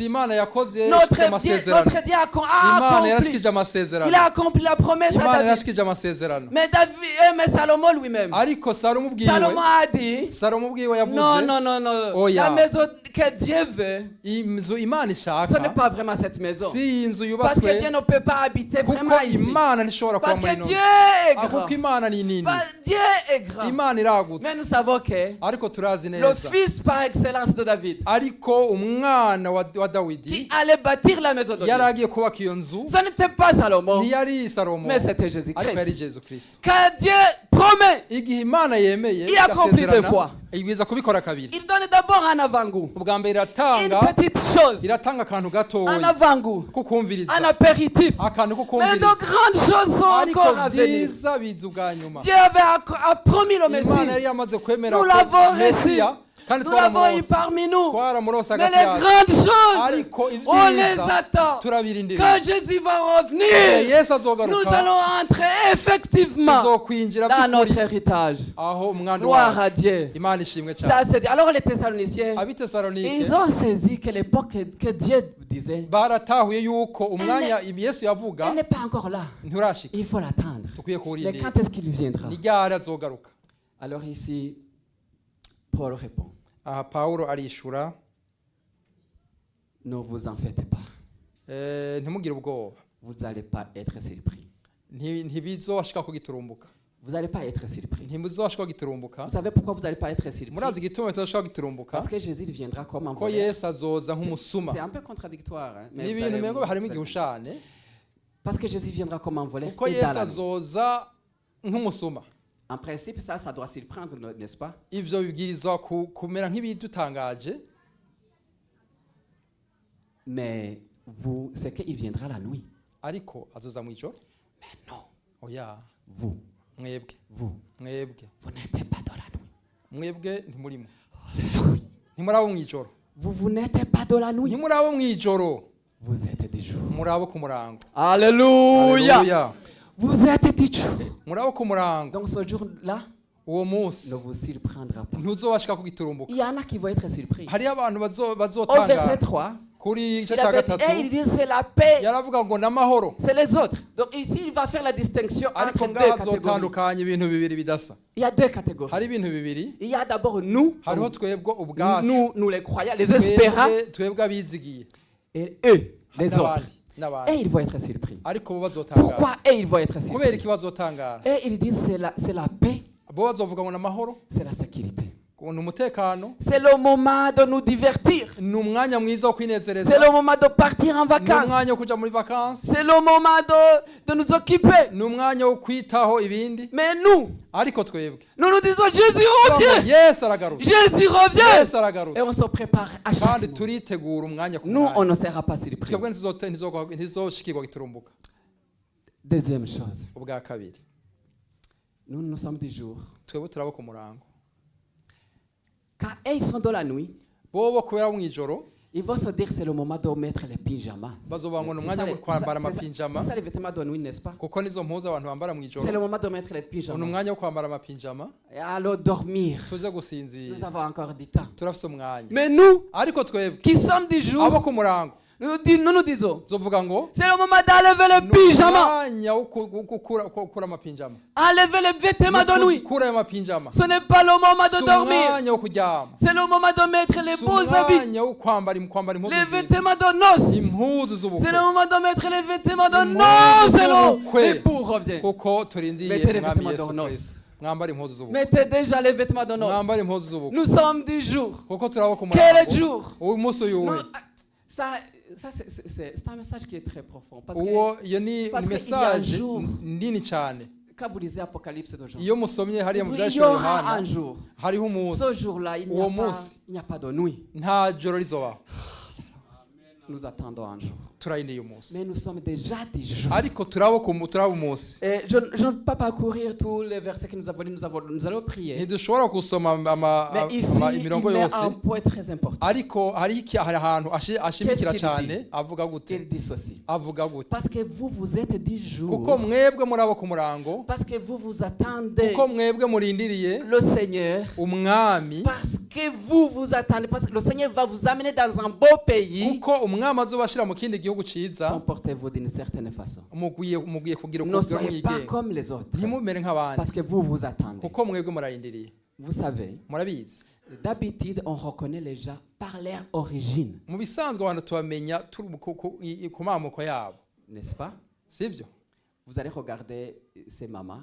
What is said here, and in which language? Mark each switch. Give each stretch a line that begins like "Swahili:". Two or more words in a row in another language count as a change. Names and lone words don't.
Rundi: Imana yakoze yashikije
French: Notre
Rundi: amasezerano
French: Dieu a
Rundi: Imana
French: accompli.
Rundi: yarashikije amasezerano
French: Il a accompli la promesse à
Rundi: Imana
French: David.
Rundi: yarashikije amasezerano
French: Mais Salomon lui-même,
Rundi: ariko Salomo Salomon ubwiwe
French: a dit,
Rundi: Salomo ubwiwe
French: non,
Rundi: yavuze
French: non, non, non. Oh, La yeah. maison que Dieu veut,
Rundi: inzu Imana
French: ce n'est
Rundi: ishaka
French: pas vraiment cette maison.
Rundi: si iyi nzu
French: Parce que
Rundi: yubatswe
French: Dieu ne peut pas habiter
Rundi: kuko
French: vraiment ici.
Rundi: Imana ntishobora kuba
French: Parce
Rundi: muri
French: que
Rundi: ino
French: Dieu
Rundi: nzu
French: est grand.
Rundi: kuko Imana ni nini
French: Dieu est grand.
Rundi: Imana iragutse
French: Mais nous savons que
Rundi: ariko turazi
French: le
Rundi: neza
French: fils par excellence de David,
Rundi: ariko umwana wa Dawidi
French: qui allait bâtir la maison de Dieu,
Rundi: yari agiye kubaka iyo nzu
French: ce n'était pas Salomon,
Rundi: ntiyari Salomo
French: mais c'était
Rundi: ariko yari
French: Jésus-Christ.
Rundi: Yesu Kristo
French: Quand Dieu promet,
Rundi: igihe Imana yemeye
French: Il accomplit deux fois.
Rundi: igwiza kubikora kabiri
French: il donne d'abord un avant-goût,
Rundi: ubwa mbere
French: une
Rundi: iratanga
French: petite chose,
Rundi: iratanga akantu
French: un
Rundi: gatoya
French: avant-goût,
Rundi: ko kumviriza
French: un apéritif.
Rundi: akantu ko
French: Mais de
Rundi: kumviriza
French: grandes choses sont
Rundi: ariko
French: encore à venir.
Rundi: byiza biza ubwa nyuma
French: Dieu a promis le
Rundi: Imana
French: Messie.
Rundi: yari yamaze kwemera
French: Nous
Rundi: ko
French: l'avons reçu.
Rundi: Mesiya kandi
French: Nous l'avons eu
Rundi: twaramurose
French: parmi nous.
Rundi: twaramurose
French: Mais
Rundi: hagati
French: les
Rundi: yacu
French: grandes choses,
Rundi: ariko
French: on les
Rundi: ibyiza
French: attend.
Rundi: turabirindira
French: Quand Jésus va revenir,
Rundi: Yesu
French: nous
Rundi: azogaruka
French: allons entrer effectivement
Rundi: tuzokwinjira
French: dans
Rundi: by'ukuri
French: notre héritage.
Rundi: aho umwana
French: Gloire à
Rundi: wacu
French: Dieu.
Rundi: Imana ishimwe
French: Ça,
Rundi: cyane
French: c'est dit. Alors les Thessaloniciens,
Rundi: abitesalonike
French: ils ont saisi que l'époque que Dieu disait,
Rundi: baratahuye yuko umwanya Yesu yavuga
French: elle n'est pas encore là.
Rundi: nturashika
French: Il faut l'attendre.
Rundi: dukwiye
French: Mais
Rundi: kuwurindira
French: quand est-ce qu'il viendra?
Rundi: ni ryari azogaruka
French: Alors ici, Paul répond,
Rundi: aha Pawulo arishura
French: ne vous en faites pas.
Rundi: ntimugire ubwoba
French: Vous n'allez pas être surpris.
Rundi: ntibizobashika kugiturumbuka
French: Vous n'allez pas être surpris.
Rundi: ntibizobashika kugiturumbuka
French: Vous savez pourquoi vous n'allez pas être surpris?
Rundi: murazi igituma bitazashika kugiturumbuka
French: Parce que Jésus viendra comme un
Rundi: ko
French: voleur.
Rundi: Yesu azoza nk'umusuma
French: C'est un peu contradictoire. Hein, mais
Rundi: ni
French: vous
Rundi: ibintu
French: allez-
Rundi: mengo harimo
French: vous allez-
Rundi: igihushane
French: Parce que Jésus viendra comme un voleur.
Rundi: ko
French: et dans
Rundi: Yesu
French: la nuit.
Rundi: azoza nk'umusuma
French: En principe, ça doit surprendre, n'est-ce pas?
Rundi: ivyo bibwirizwa kumera nk'ibidutangaje
French: Mais vous, c'est qu'il viendra la nuit.
Rundi: ariko azoza mu ijoro
French: Mais non,
Rundi: oya
French: vous
Rundi: mwebwe
French: n'êtes pas dans la nuit.
Rundi: mwebwe ntimurimo
French: Alléluia.
Rundi: ntimurabo mu ijoro
French: Vous n'êtes pas dans la nuit.
Rundi: ntimurabo mu ijoro
French: Vous êtes des jours.
Rundi: murabo ku murango
French: Alléluia.
Rundi: Haleluya.
French: Vous êtes des jours.
Rundi: murabo ku murango
French: Donc ce jour-là
Rundi: uwo munsi
French: ne vous surprendra pas.
Rundi: ntuzobashika kugiturumbuka
French: Il y en a qui vont être surpris.
Rundi: hariyo abantu
French: Au verset
Rundi: bazotangara 3, kuri igice
French: il
Rundi: cya
French: avait dit,
Rundi: gatatu
French: il dit c'est la paix,
Rundi: yaravuga ngo n'amahoro
French: c'est les autres. Donc ici, il va faire la distinction
Rundi: ariko
French: entre deux
Rundi: ngaho
French: catégories.
Rundi: azotandukanya ibintu bibiri bidasa
French: Il y a deux catégories.
Rundi: hari ibintu bibiri
French: Il y a d'abord nous,
Rundi: hariho twebwe ubwacu
French: nous les croyants, les espérants,
Rundi: twebwe abizigiye
French: et eux, les
Rundi: n'abandi
French: autres.
Rundi: n'abandi
French: Et ils vont être surpris.
Rundi: ariko bo bazotangara
French: Pourquoi et ils vont être
Rundi: kubera
French: surpris?
Rundi: iki bazotangara
French: Et ils disent c'est la paix,
Rundi: bo bazovuga ngo n'amahoro
French: c'est la sécurité.
Rundi: ngo ni umutekano
French: C'est le moment de nous divertir.
Rundi: ni umwanya mwiza wo kwinezereza
French: C'est le moment de partir en
Rundi: ni
French: vacances.
Rundi: umwanya wo kuja muri vakansi
French: C'est le moment de nous occuper.
Rundi: ni umwanya wo kwitaho ibindi
French: Mais nous
Rundi: ariko twebwe
French: nous disons Jésus revient.
Rundi: Yesu aragarutse
French: Jésus revient.
Rundi: Yesu
French: Et
Rundi: aragarutse
French: on se prépare à chaque
Rundi: kandi
French: moment.
Rundi: turitegura umwanya ku
French: Nous, on
Rundi: mwanya
French: ne sera pas surpris.
Rundi: twebwe ntizoshikirwa giturumbuka
French: Deuxième chose,
Rundi: ubwa kabiri
French: nous sommes des jours.
Rundi: twebwe turabo ku murango
French: Quand ils sont dans la nuit,
Rundi: bobo kubera mu ijoro
French: ils vont se dire c'est le moment de mettre les pyjamas.
Rundi: bazovuga ngo ni
French: C'est
Rundi: umwanya
French: ça,
Rundi: wo kwambara amapinjama
French: c'est ça les vêtements de nuit, n'est-ce pas?
Rundi: kuko nizo mpuzu abantu bambara mu ijoro
French: C'est le moment de mettre les
Rundi: ni
French: pyjamas.
Rundi: umwanya wo kwambara amapinjama
French: Et alors dormir.
Rundi: tuze
French: Nous
Rundi: gusinzira
French: avons encore du temps.
Rundi: turafise umwanya
French: Mais nous,
Rundi: ariko twebwe
French: qui sommes des
Rundi: abo
French: jours,
Rundi: ku murango
French: nous nous disons,
Rundi: zovuga ngo
French: c'est le moment d'enlever les
Rundi: ni
French: pyjamas,
Rundi: umwanya wo gukura amapinjama
French: enlever les vêtements de nuit.
Rundi: gukura ayo mapinjama
French: Ce n'est pas le moment
Rundi: si
French: de dormir.
Rundi: umwanya wo kuryama
French: C'est le moment de mettre les
Rundi: si
French: beaux habits,
Rundi: umwanya wo kwambara impuzu
French: les
Rundi: nziza
French: vêtements de noces.
Rundi: impuzu
French: C'est
Rundi: z'ubukwe
French: le moment de mettre les vêtements de
Rundi: Impuzu
French: noces. Et
Rundi: z'ubukwe.
French: l'époux revient.
Rundi: kuko turindiye
French: Mettez les
Rundi: umwami
French: vêtements
Rundi: Yesu
French: de noces.
Rundi: Kristo mwambare impuzu z'ubukwe
French: Mettez déjà les vêtements de noces.
Rundi: mwambare impuzu z'ubukwe
French: Nous sommes du jour.
Rundi: kuko turaba ku
French: Quel
Rundi: murango
French: jour?
Rundi: uyu munsi uyu
French: Nous- ça c'est un message qui est très profond. Parce
Rundi: uwo
French: que
Rundi: iyo ni
French: parce que
Rundi: message
French: il y a un jour.
Rundi: nini cyane
French: quand vous lisez Apocalypse d'aujourd'hui,
Rundi: iyo musomye hariya mu
French: il y
Rundi: byashyiriwe
French: aura
Rundi: Yohana
French: un jour.
Rundi: hariho umunsi
French: Ce jour-là, il
Rundi: Uwo
French: n'y a,
Rundi: munsi.
French: il n'y a pas de nuit.
Rundi: nta joro rizobaho
French: Nous attendons un jour.
Rundi: turayindiye umunsi
French: Mais nous sommes déjà du jour.
Rundi: ariko turaba umunsi
French: Et je ne peux pas parcourir tous les versets que nous avons lus. Nous allons prier.
Rundi: ntidushobora gusoma
French: Mais ici, il
Rundi: imirongo
French: met
Rundi: yose
French: un point très important.
Rundi: ariko hari ahantu ashimikira
French: Qu'est-ce qu'il
Rundi: cyane avuga gute
French: Il dit ceci.
Rundi: avuga gute
French: Parce que vous êtes du
Rundi: kuko
French: jour.
Rundi: mwebwe muri abo ku murango
French: Parce que vous attendez
Rundi: kuko mwebwe murindiriye
French: le Seigneur.
Rundi: umwami
French: Parce que vous attendez. Parce que le Seigneur va vous amener dans un beau pays.
Rundi: kuko umwami azobashira mu kindi gihugu ciza
French: Comportez-vous d'une certaine façon.
Rundi: mugiye kugira
French: Ne
Rundi: ukubwira
French: soyez pas
Rundi: mwigenga
French: comme les autres.
Rundi: ntimumere nk'abandi
French: Parce que vous attendez.
Rundi: kuko mwebwe murarindiriye
French: Vous savez,
Rundi: murabizi
French: d'habitude, on reconnaît les gens par leur origine.
Rundi: mu bisanzwe abantu tubamenya turi ku mamuko yabo
French: N'est-ce pas?
Rundi: sibyo
French: Vous allez regarder ces mamans.